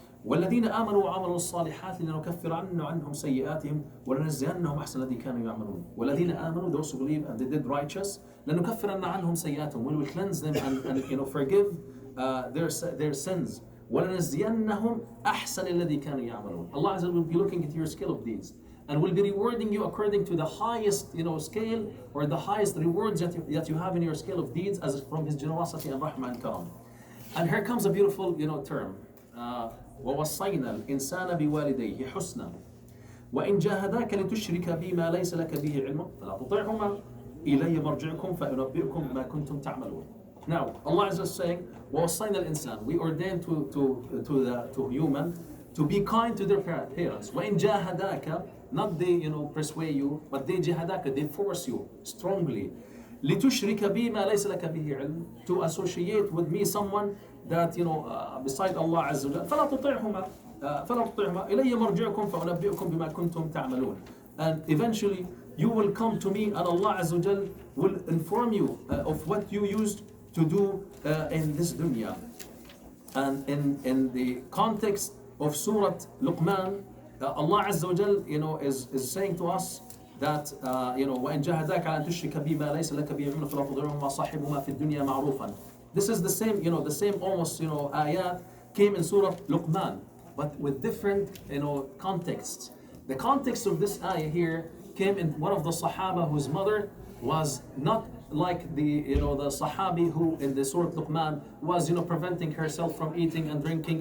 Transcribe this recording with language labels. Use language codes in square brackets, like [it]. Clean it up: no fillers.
[ar] والذين آمنوا وعملوا الصالحات لنكفر عنهم سيئاتهم ولنجزينهم أحسن الذي كانوا يعملون. والذين آمنوا, [en] those who believe and they did righteous, [ar] لنكفرن عنهم سيئاتهم, [en] we will cleanse them and forgive their sins. [ar] ولنجزينهم أحسن الذي كانوا يعملون. [en] Allah Azza wa Jalla will be looking at your scale of deeds and will be rewarding you according to the highest scale, or the highest rewards that you have in your scale of deeds, as from His generosity and rahmah and karam. And here comes a beautiful term. [ar] ووصينا الإنسان بوالديه حسنا وإن جاهداك لتشرك بي ما ليس لك به علم فلا تطعهما إلي مرجعكم فأنبئكم بما كنتم تعملون. [en] Now Allah is just saying [ar] ووصينا الإنسان, [en] we ordain to human to be kind to their parents. [ar] وإن جاهداك, [en] not they persuade you, but they [ar] جاهداك, [en] they force you strongly. [ar] لتشرك بي ما ليس لك به علم, [en] to associate with me someone that beside Allah Azza wa Jalla. [ar] فلا تطعهما إلي مرجعكم فأنبئكم بما كنتم تعملون. [en] And eventually you will come to me, and Allah Azza wa Jalla will inform you of what you used to do in this dunya. And in the context of surat Luqman, Allah Azza wa Jalla is saying to us that [ar] وإن جاهداك على أن تشرك بي ما ليس لك به علم فلا تطعهما صاحبهما في الدنيا معروفا. [en] This is the same almost ayat came in Surah Luqman, but with different contexts. The context of this ayah here came in one of the Sahaba whose mother was not like the Sahabi who in the Surah Luqman was preventing herself from eating and drinking.